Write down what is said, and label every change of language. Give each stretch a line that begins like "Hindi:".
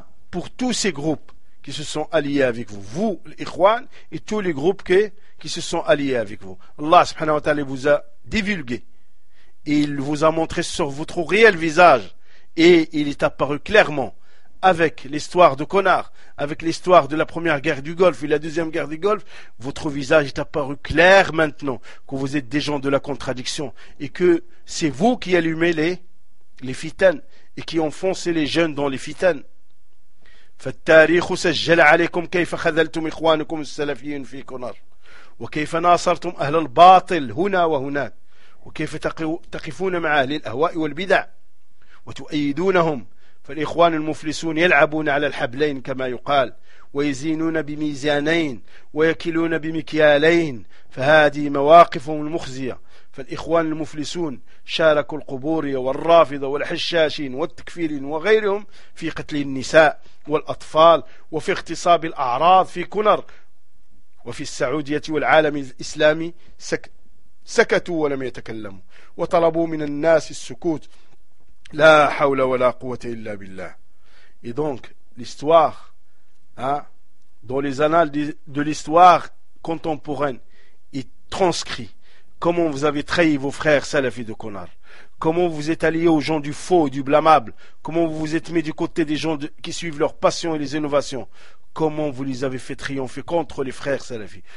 French: Pour tous ces groupes qui se sont alliés avec vous, vous l'Ikhwan, et tous les groupes qui se sont alliés avec vous, Allah subhanahu wa ta'ala vous a divulgué et il vous a montré sur votre réel visage, et il est apparu clairement avec l'histoire de Konar, avec l'histoire de la première guerre du Golfe et la deuxième guerre du Golfe, votre visage est apparu clair maintenant que vous êtes des gens de la contradiction et que c'est vous qui allumez les fitanes et qui ont foncé les jeunes dans les fitanes.
Arabic: فالتاريخ سجل عليكم كيف خذلتم إخوانكم السلفيين في كونر وكيف ناصرتم أهل الباطل هنا وهناك وكيف تقفون مع أهل الأهواء والبدع وتؤيدونهم فالإخوان المفلسون يلعبون على الحبلين كما يقال ويزينون بميزانين ويكلون بمكيالين فهذه مواقفهم المخزية فالإخوان المفلسون شاركوا القبورية والرافضة والحشاشين والتكفيرين وغيرهم في قتل النساء والأطفال وفي اغتصاب الأعراض في كونر وفي السعودية والعالم الإسلامي سكتوا ولم يتكلموا وطلبوا من الناس السكوت لا حول ولا قوة إلا بالله.
French: Et donc l'histoire, dans les annales de l'histoire contemporaine est transcrit comment vous avez trahi vos frères salafis de Konar, comment vous êtes alliés aux gens du faux et du blâmable, comment vous vous êtes mis du côté des gens qui suivent leurs passions et les innovations, comment vous les avez fait triompher contre les frères salafis.